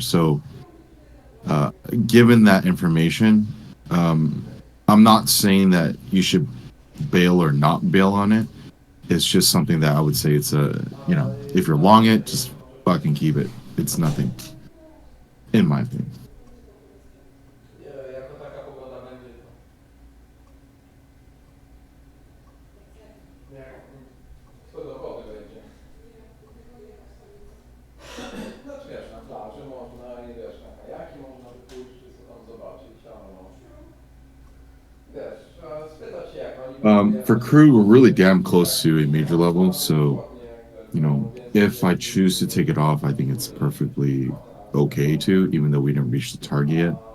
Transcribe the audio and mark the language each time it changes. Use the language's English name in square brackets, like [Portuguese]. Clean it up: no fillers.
[English] So, given that information, I'm not saying that you should bail or not bail on it. It's just something that I would say it's if you're long it, just fucking keep it. It's nothing, in my opinion. [Polish] Jako taka pogoda będzie to. Co do wody będzie. Znaczy wiesz, na plaży można i wiesz, na kajaki można wypójść, czy co tam zobaczyć, ale wiesz, trzeba spytać się jak oni... [English] For crew, we're really damn close to a major level, so if I choose to take it off, I think it's perfectly okay to, even though we didn't reach the target yet.